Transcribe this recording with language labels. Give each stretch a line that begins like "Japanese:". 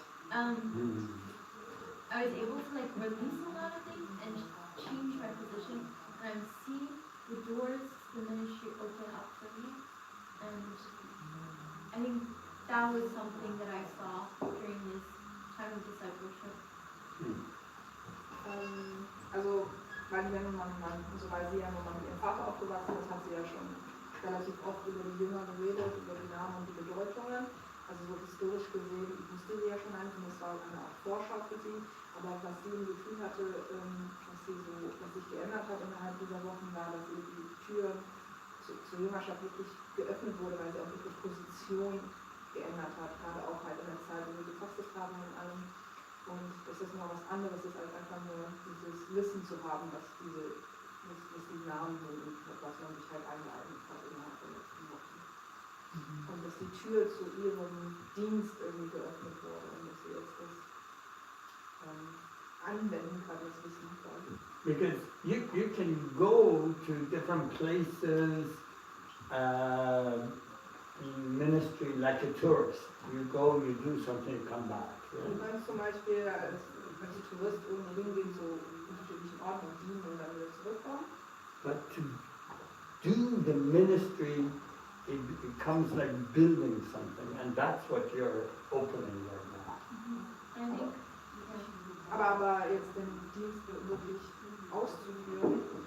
English: I was able to like release a lot of things and change my position, and I'm seeing the doors to the ministry open up for me. And I think that was something that I saw during this time of discipleship.
German: Also, weil sie ja nun mal, weil sie ja nun mal mit ihrem Vater aufgewachsen ist, hat sie ja schon relativ oft über die Jünger geredet, über die Namen und die Bedeutungen. Also so historisch gesehen wusste sie ja schon eigentlich, und das war eine Art Vorschau für sie. Aber was sie im Gefühl hatte, was sich geändert hat innerhalb dieser Wochen, war, dass ihr die Tür zur Jüngerschaft wirklich geöffnet wurde, weil sie auch ihre Position geändert hat, gerade auch halt in der Zeit, wo wir gefastet haben und allem. Und dass das noch was anderes ist, als einfach nur dieses Wissen zu haben, was die Namen sind und was man sich halt eingeeignet hat innerhalb der letzten Wochen. Und dass die Tür zu ihrem Dienst irgendwie geöffnet wurde und dass sie jetzt das anwenden kann, das Wissen quasi.
English: Because you can go to different places in ministry like a tourist. You go, you do something, come back.
German: Du kannst zum Beispiel als Tourist irgendwo hingehen zu unterschiedlichen Orten und dienen und dann wieder zurückkommen.
English: But to do the ministry, it becomes like building something, and that's what you're opening right now. And I think
German: Aber jetzt den Dienst wirklich auszuführen,